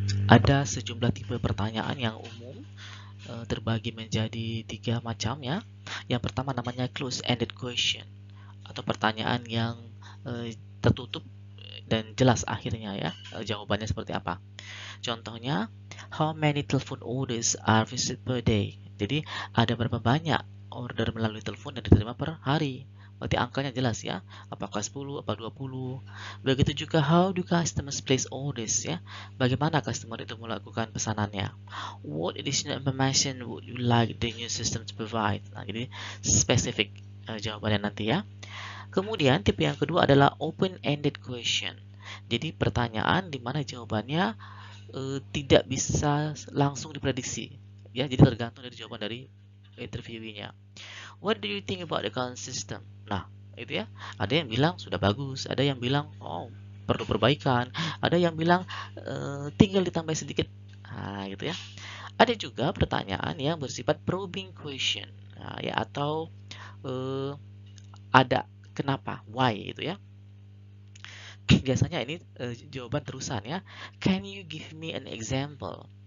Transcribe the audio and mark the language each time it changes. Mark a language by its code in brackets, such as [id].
[id] Ada sejumlah tipe pertanyaan yang umum, terbagi menjadi 3 macam ya. Yang pertama namanya close-ended question atau pertanyaan yang tertutup dan jelas akhirnya ya, jawabannya seperti apa. Contohnya, [en] how many telephone orders are received per day? [id] Jadi ada berapa banyak order melalui telepon yang diterima per hari. Berarti angkanya jelas ya, apakah 10, apa 20. Begitu juga [en] how do customers place orders [id] ya, bagaimana customer itu melakukan pesanannya. [en] What additional information would you like the new system to provide? [id] Nah, jadi spesifik jawabannya nanti ya. Kemudian tipe yang kedua adalah open-ended question. Jadi pertanyaan di mana jawabannya tidak bisa langsung diprediksi ya, jadi tergantung dari jawaban dari interviewee-nya. [en] What do you think about the current system? [id] Nah, itu ya. Ada yang bilang sudah bagus, ada yang bilang oh perlu perbaikan, ada yang bilang tinggal ditambah sedikit. Nah, gitu ya. Ada juga pertanyaan yang bersifat probing question, nah, ya, atau ada kenapa, why itu ya. Biasanya ini jawaban terusan ya. [en] Can you give me an example?